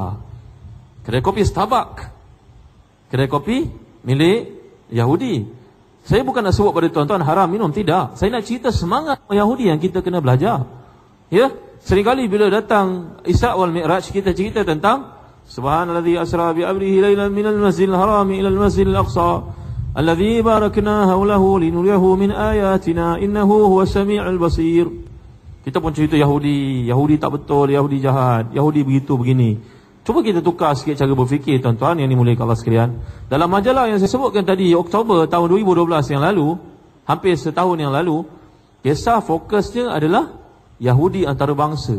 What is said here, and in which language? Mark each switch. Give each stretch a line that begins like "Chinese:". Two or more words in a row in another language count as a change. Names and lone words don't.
Malay: Kedai kopi Starbucks, kedai kopi milik Yahudi. Saya bukan nak sebut pada tuan-tuan haram minum, tidak. Saya nak cerita semangat Yahudi yang kita kena belajar. Ya, seringkali bila datang Isra wal Mi'raj, kita cerita tentang
Arabic: سبحان الذي أسرى بعبده ليلا من المسجد الحرام إلى المسجد الأقصى الذي باركنا حوله لنريه من آياتنا إنه هو السميع البصير.
Malay: Kita pun cerita Yahudi tak betul, Yahudi jahat, Yahudi begitu begini. Cuba kita tukar sikit cara berfikir tuan-tuan yang dimuliakan Allah sekalian. Dalam majalah yang saya sebutkan tadi, Oktober tahun 2012 yang lalu, hampir setahun yang lalu, kisah fokusnya adalah Yahudi antarabangsa.